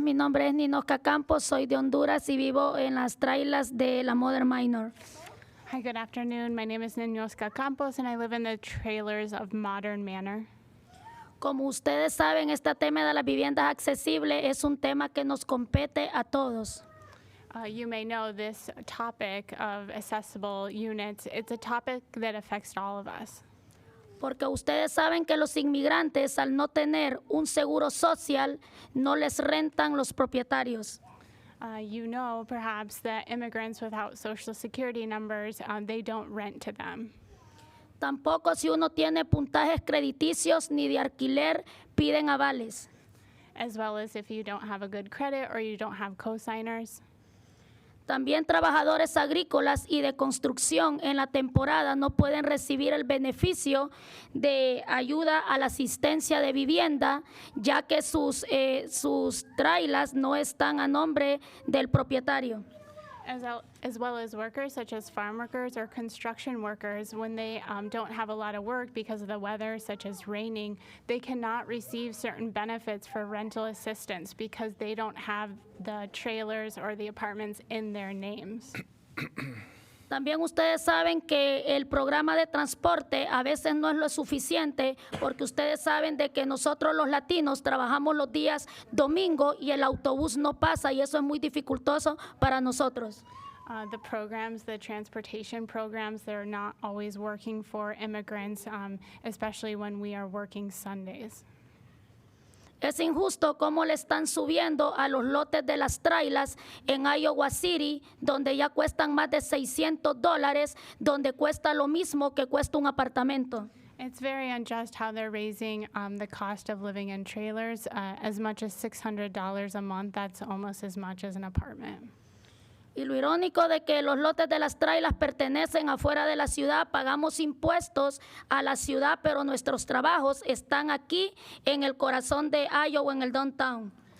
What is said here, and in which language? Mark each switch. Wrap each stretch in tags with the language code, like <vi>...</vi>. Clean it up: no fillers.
<es>Mi nombre es Ninosca Campos. Soy de Honduras y vivo en las trailers de la Modern Minor.</es> <en>Hi, good afternoon. My name is Ninosca Campos, and I live in the trailers of Modern Manor.</en> <es>Como ustedes saben, este tema de las viviendas accesibles es un tema que nos compete a todos.</es> <en>You may know this topic of accessible units. It's a topic that affects all of us.</en> <es>Porque ustedes saben que los inmigrantes, al no tener un seguro social, no les rentan los propietarios.</es> <en>You know, perhaps, that immigrants without social security numbers, they don't rent to them.</en> <es>Tampoco si uno tiene puntajes crediticios ni de alquiler, piden avales.</es> <en>As well as if you don't have a good credit or you don't have cosigners.</en> <es>También trabajadores agrícolas y de construcción en la temporada no pueden recibir el beneficio de ayuda a la asistencia de vivienda, ya que sus trailers no están a nombre del propietario.</es> <en>As well as workers such as farm workers or construction workers, when they don't have a lot of work because of the weather, such as raining, they cannot receive certain benefits for rental assistance because they don't have the trailers or the apartments in their names.</en> <es>También ustedes saben que el programa de transporte a veces no es lo suficiente porque ustedes saben de que nosotros los latinos trabajamos los días domingo y el autobús no pasa y eso es muy dificultoso para nosotros.</es> <en>The programs, the transportation programs, they're not always working for immigrants, especially when we are working Sundays.</en> <es>Es injusto cómo le están subiendo a los lotes de las trailers en Iowa City, donde ya cuestan más de $600, donde cuesta lo mismo que cuesta un apartamento.</es> <en>It's very unjust how they're raising the cost of living in trailers as much as $600 a month. That's almost as much as an apartment.</en> <es>Y lo irónico de que los lotes de las trailers pertenecen afuera de la ciudad, pagamos impuestos a la ciudad, pero nuestros trabajos están aquí en el corazón de Iowa, en el downtown.</es>